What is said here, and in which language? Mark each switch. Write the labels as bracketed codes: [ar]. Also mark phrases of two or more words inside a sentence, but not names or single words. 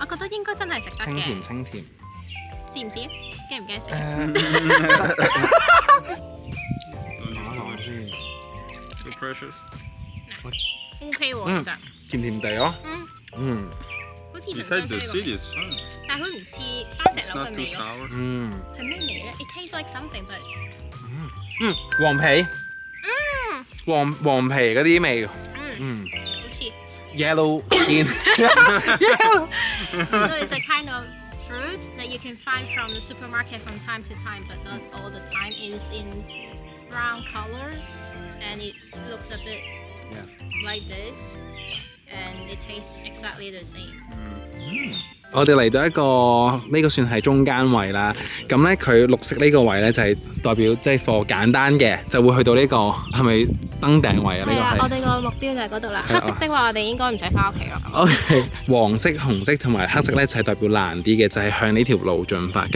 [yue] 我覺得應該真係食得嘅。清甜，清甜。知唔知？驚唔驚食？ [en] So precious。 [yue] OK 喎，其實。甜甜地咯。嗯。好似 [en] You [yue] 陳 [en] said [yue] 生 [en] the [yue] 姐 [en] city [yue] 呢 [en] is fun. [yue] 個，但係佢唔似番石 [en] It's [yue] 榴 [en] not [yue] 嘅 [en] too [yue] 味咯。 [en] sour. [yue] 係咩味咧 [en] ？It tastes like something but。 [yue] 黃皮。黃皮嗰啲味。好似。 [en] Yellow skin. So it's a kind of fruit that you can find from the supermarket from time to time, but not all the time. It is in brown color, and it looks a bit like this, and it tastes exactly the same. [yue] 我哋嚟到一個呢個算係中間位啦，咁咧佢綠色呢個位咧就係代表即係貨簡單嘅，就會去到呢個係咪登頂位啊？呢係啊，個我哋個目標就係嗰度啦。黑色的話，我哋應該唔使翻屋企咯。 OK， 黃色、紅色同埋黑色咧就係代表難啲嘅，就係向呢條路進發。